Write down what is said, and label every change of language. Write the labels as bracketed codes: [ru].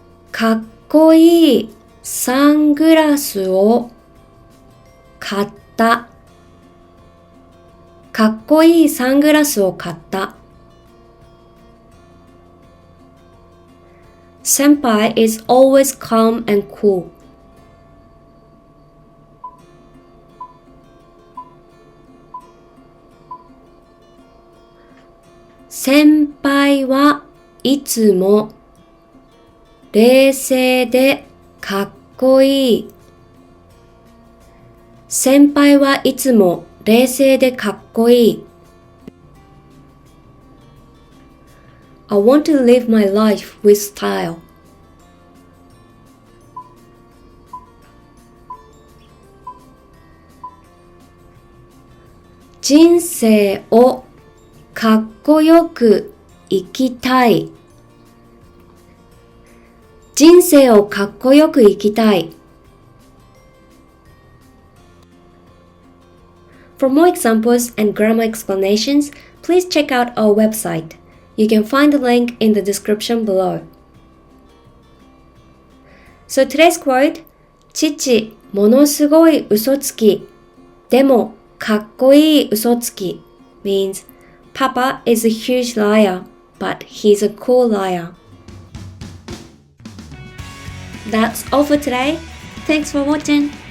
[ja] かっこいいサングラスを買った。かっこいいサングラスを買った。 [en] Senpai is always calm and cool. [ja] 先輩はいつも冷静でかっこいい。先輩はいつも冷静でかっこいい。 [en] I want to live my life with style. [ja] 人生をかっこよく生きたい。人生をかっこよく生きたい。 [en] For more examples and grammar explanations, please check out our website. You can find the link in the description below. So today's quote, [ja] 父、ものすごい嘘つき。でも、かっこいい嘘つき [en] means Papa is a huge liar, but he's a cool liar. That's all for today. Thanks for watching.